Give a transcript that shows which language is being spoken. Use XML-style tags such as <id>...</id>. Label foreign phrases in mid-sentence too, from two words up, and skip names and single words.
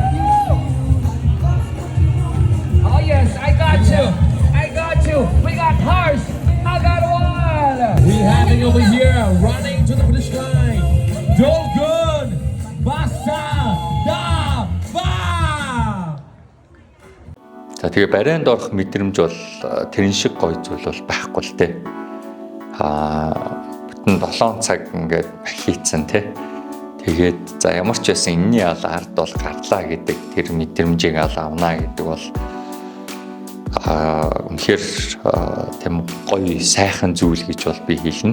<en>Oh yes, I got you. We got cars. I got one. We having over here running to the finish line. Dolgun Basa Dava.</en> <mn>За тэгээ барайнд орох мэдрэмж бол тэрэн шиг гоё зүйл бол байхгүй л дээ. 7 цаг ингээд хийцэн тэгээд за ямар ч байсан энэний ард бол гарлаа гэдэг тэр мэдрэмжийг авнаа гэдэг бол үнэхээр тийм гоё сайхан зүйл гэж бол би хэлнэ.</mn>